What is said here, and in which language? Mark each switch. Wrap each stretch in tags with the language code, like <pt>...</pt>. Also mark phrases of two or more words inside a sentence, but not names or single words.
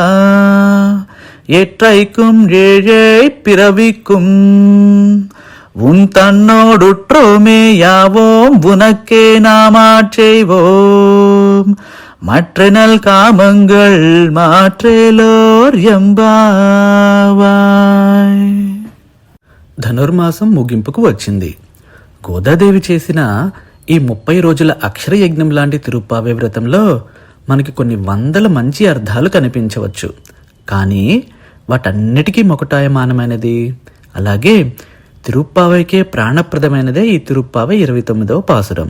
<ta>எற்றைக்கும் ஏழை பிறவிக்கும் உன் தன்னோடுற்றோமே யாவோம் உனக்கே நாமாற்செய்வோம். மற்றனல் காமங்கள் மாற்றேலோர் ఎంబావాయ్.</ta> <te>ధనుర్మాసం ముగింపుకు వచ్చింది. గోదాదేవి చేసిన ఈ 30 రోజుల అక్షర యజ్ఞం లాంటి తిరుప్పావై వ్రతంలో మనకి కొన్ని వందల మంచి అర్థాలు కనిపించవచ్చు. కానీ వాటన్నిటికీ మొకటాయమానమైనది, అలాగే తిరుప్పావైకే ప్రాణప్రదమైనదే ఈ తిరుప్పావై 29వ పాసురం.</te>